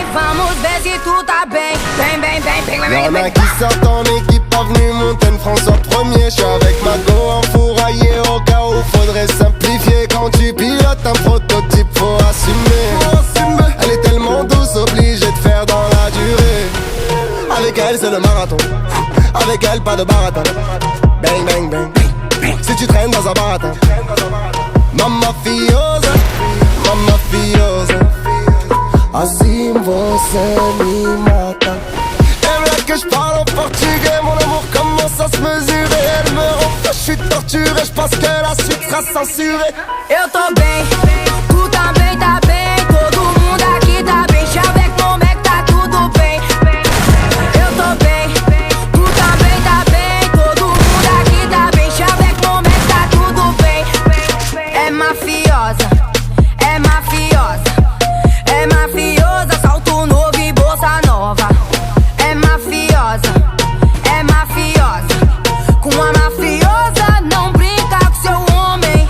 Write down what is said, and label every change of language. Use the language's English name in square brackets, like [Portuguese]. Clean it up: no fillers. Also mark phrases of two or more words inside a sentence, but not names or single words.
[Portuguese] Vamos ver se tu tá bem. Bem, bem, bem, bem, bem, [French] Y'en [Portuguese] bem, [French] a [Portuguese] bem. [French] qui sortent en équipe, avenue Montaigne, François 1er. J'suis avec Mago enfouraillé au cas où faudrait simplifier. Quand tu pilotes un prototype, faut assumer. Elle est tellement douce, obligée de faire dans la durée. Avec elle c'est le marathon, avec elle pas de baratin. Bang bang bang, si tu traînes dans un baratin. [Portuguese] Mamma fiosa, assim você me mata. [French] Elle veut que je parle en portugais, mon amour commence à se mesurer. Elle me rend que je suis torturé, je pense que la suite sera censurée. [Portuguese] Eu tô bem, tu também tá bem. Todo mundo aqui tá bem. [French] Avec mon mec [Portuguese] tá tudo bem. Eu tô bem, tu também tá bem. Todo mundo aqui tá bem. [French] Avec mon mec [Portuguese] tá tudo bem. É mafiosa, é mafiosa, é mafiosa. Salto novo e bolsa nova. É mafiosa, é mafiosa. Com a mafiosa não brinca com seu homem.